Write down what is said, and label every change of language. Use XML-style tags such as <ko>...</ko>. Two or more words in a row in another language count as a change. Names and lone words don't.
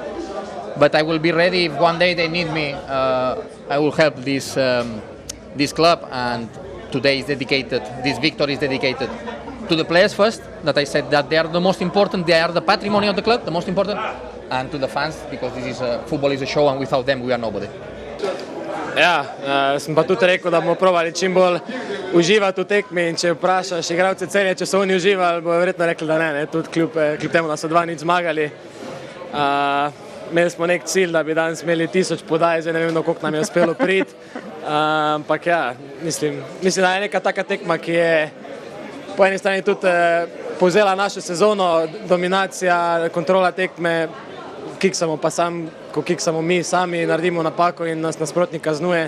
<en>But I will be ready if one day they need me. I will help this club, and today is dedicated, this victory is dedicated to the players first, that I said that they are the most important, they are the patrimony of the club, the most important, and to the fans, because this is football is a show, and without them we are nobody.</en> <sl>Ja, sem pa tudi rekel, da bomo probali čim bolj uživati v tekmi, in če vprašaš igralce Celja, če so oni uživali, bojo verjetno rekli, da ne, tudi kljub temu, da so 2-0 zmagali. Imeli smo nek cilj, da bi danes imeli 1000 podaj, zdaj ne vem, koliko nam je uspelo priti, ampak ja, mislim, da je neka taka tekma, ki je po eni strani tudi povzela našo sezono, dominacija, kontrola tekme, kiksamo pa ko kiksamo mi sami, naredimo napako in nas nasprotnik kaznuje.</sl>